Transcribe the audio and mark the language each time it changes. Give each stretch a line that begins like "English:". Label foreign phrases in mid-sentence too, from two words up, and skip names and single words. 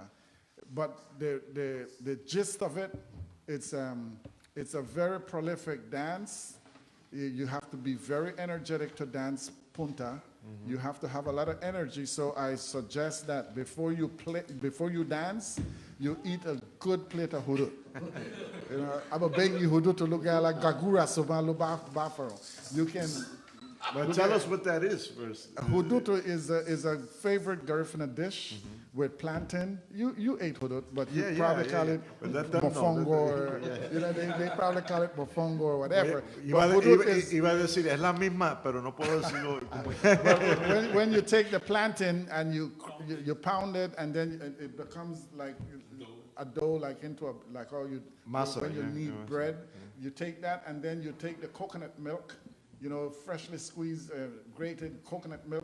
English: But the gist of it, it's a very prolific dance. You have to be very energetic to dance Punta. You have to have a lot of energy, so I suggest that before you dance, you eat a good plate of hudut. I'm a big hudut to look at like gagura soban bafaro. You can. But tell us what that is first. Hudutu is a favorite Garifuna dish with plantain. You ate hudut, but you probably call it mofongo, or they probably call it mofongo or whatever.
Spanish: Iba a decir, es la misma, pero no puedo decirlo.
English: But when you take the plantain and you pound it, and then it becomes like a dough, like into Masa, when you yeah, knead bread. You take that, and then you take the coconut milk. Freshly squeezed, grated coconut milk.